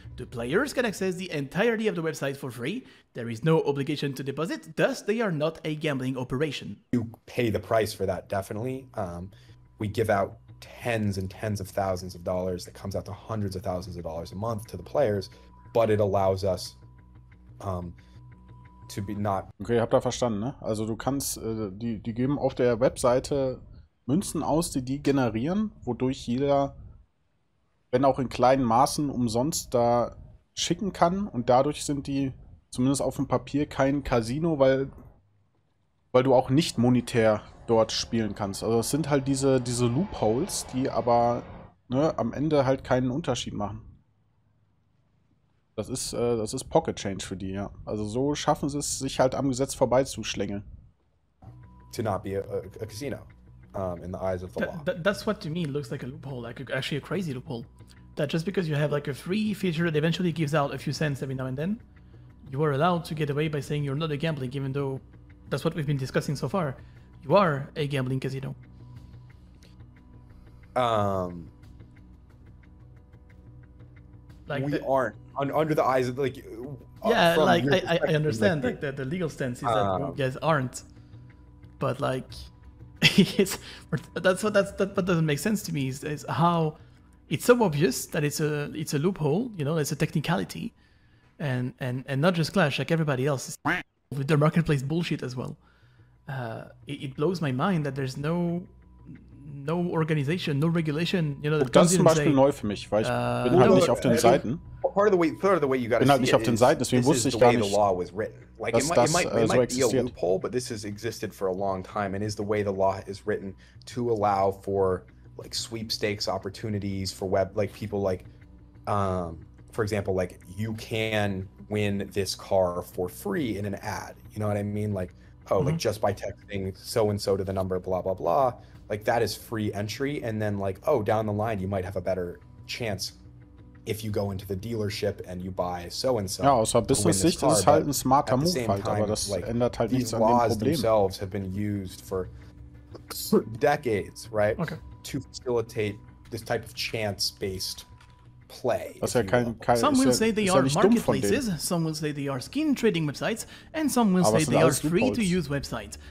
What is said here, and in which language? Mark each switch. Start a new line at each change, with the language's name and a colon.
English: The players can access the entirety of the website for free. There is no obligation to deposit, thus they are not a gambling operation. You pay the price for that, definitely. We give out tens and tens of thousands of dollars that comes out to hundreds of thousands of dollars a month to the players, but it allows us to be not.
German: Okay, habt ihr verstanden, ne? Also du kannst, die geben auf der Webseite Münzen aus, die generieren, wodurch jeder, wenn auch in kleinen Maßen, umsonst da schicken kann und dadurch sind die zumindest auf dem Papier kein Casino, weil du auch nicht monetär dort spielen kannst. Also es sind halt diese Loopholes, die aber am Ende halt keinen Unterschied machen. Das ist Pocket Change für die, ja. Also so schaffen sie es, sich halt am Gesetz vorbeizuschlängeln.
English: To not be a casino in the eyes of the law. That's what to me looks like a loophole, like actually a crazy loophole. That just because you have like a free feature that eventually gives out a few cents every now and then, you are allowed to get away by saying you're not a gambling, even though that's what we've been discussing so far. You are a gambling casino. Like we aren't under the eyes of like. Yeah, like I understand like the legal stance is that you guys aren't, but like that's what doesn't make sense to me is how it's so obvious that it's a loophole, you know, it's a technicality, and not just Clash, like everybody else is with their marketplace bullshit as well. It blows my mind that there's no organization, no regulation, you know, that
German: das ist zum Beispiel neu für mich, weil ich bin halt nicht auf den Seiten.
English: Part of the way you got to see
German: nicht auf den Seiten, deswegen wusste ich gar nicht,
English: the law was written. Like it might be a loophole, but this has existed for a long time and is the way the law is written to allow for like sweepstakes opportunities for like people like, for example, like you can win this car for free in an ad. You know what I mean? Like, like just by texting so and so to the number, blah blah blah. Like that is free entry, and then like down the line you might have a better chance if you go into the dealership and you buy so and so.
German: Ja, aus der Business-Sicht ist es halt ein smarter Move halt, aber das ändert halt nichts an dem Problem.
English: Themselves have been used for decades, right? Okay. To facilitate this type of chance-based play. Some will say they are marketplaces, some will say they are skin trading websites, and some will say they are free-to-use websites.